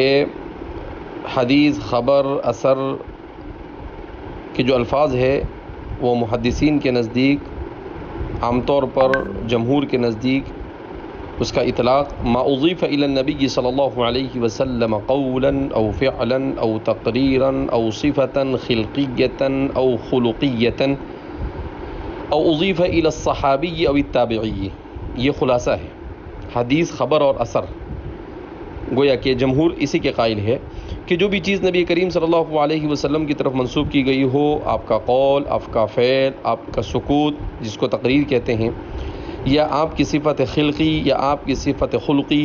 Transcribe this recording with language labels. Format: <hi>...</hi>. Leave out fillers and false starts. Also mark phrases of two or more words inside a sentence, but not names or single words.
<ur>حدیث، خبر، اثر کے جو الفاظ ہے وہ محدثین کے نزدیک، عام طور پر جمہور کے نزدیک اس کا اطلاق</ur> <ar>ما اضیف الی النبی صلی اللہ علیہ وسلم قولا او فعلا او تقریرا او صفتا خلقیتا او خلقیتا او اضیف الی الصحابی او التابعی.</ar> <ur>یہ خلاصہ ہے حدیث، خبر اور اثر. گویا کہ جمہور اسی کے قائل ہے کہ جو بھی چیز نبی کریم</ur> <ar>صلی اللہ علیہ وسلم</ar> <ur>کی طرف منسوب کی گئی ہو، آپ کا قول، آپ کا فعل، آپ کا سکوت جس کو تقریر کہتے ہیں، یا آپ کی صفت خلقی یا آپ کی صفت خلقی.</ur>